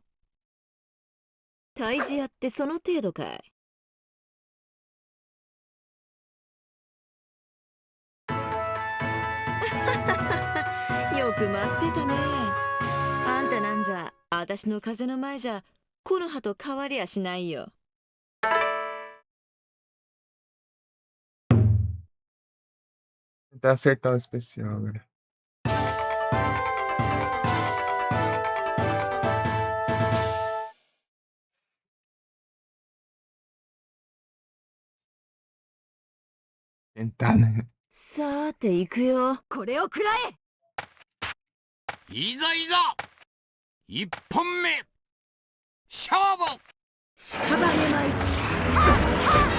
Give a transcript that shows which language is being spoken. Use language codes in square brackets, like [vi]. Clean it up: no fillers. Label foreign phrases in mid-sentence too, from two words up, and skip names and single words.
[ja] 退治屋ってその程度かい。よく待ってたね。あんたなんざ私の風の前じゃ木の葉と変わりやしないよ。 [pt] Tentar acertar o especial agora. Tentar, né? [ja] さて行くよ。これを食らえ。いざいざ1本目勝負。屍舞。